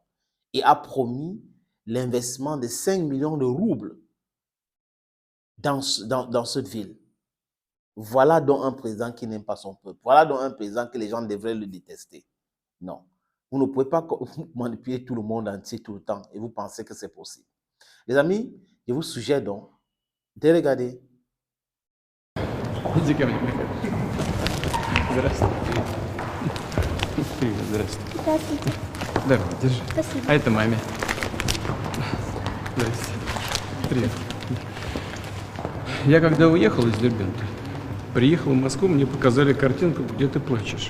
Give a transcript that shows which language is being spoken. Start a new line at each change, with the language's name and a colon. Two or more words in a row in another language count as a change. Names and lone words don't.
French: Et a promis l'investissement de 5 millions de roubles dans cette ville. Voilà donc un président qui n'aime pas son peuple. Voilà donc un président que les gens devraient le détester. Non. Vous ne pouvez pas manipuler tout le monde entier tout le temps et vous pensez que c'est possible. Les amis, je vous suggère donc de regarder.
Russian: Иди ко мне, Михаил. Здравствуйте. Привет, здравствуйте. Здравствуйте. Давай, держи. Спасибо. А это маме. Здравствуйте. Привет. Я когда уехал из Дербента, приехал в Москву, мне показали картинку, где ты плачешь.